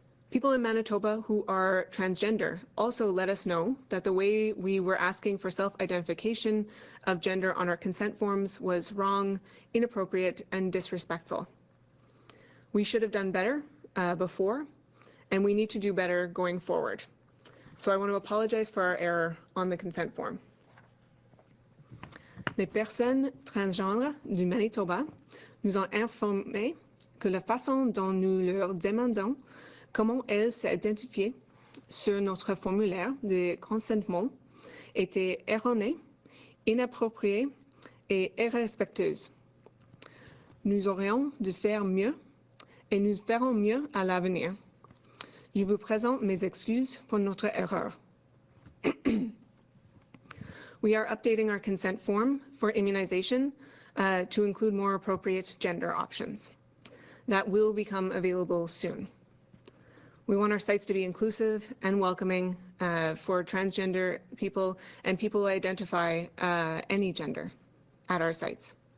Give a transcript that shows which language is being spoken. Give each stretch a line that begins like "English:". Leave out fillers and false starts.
English: People in Manitoba who are transgender also let us know that the way we were asking for self-identification of gender on our consent forms was wrong, inappropriate, and disrespectful. We should have done better before, and we need to do better going forward. So I want to apologize for our error on the consent form.
French: Les personnes transgenres du Manitoba nous ont informé que la façon dont nous leur demandons comment elles s'identifiaient sur notre formulaire de consentement était erronée, inappropriée et irrespectueuse. Nous aurions dû faire mieux et nous ferons mieux à l'avenir. Je vous présente mes excuses pour notre erreur.
English: We are updating our consent form for immunization to include more appropriate gender options. That will become available soon. We want our sites to be inclusive and welcoming for transgender people and people who identify any gender at our sites.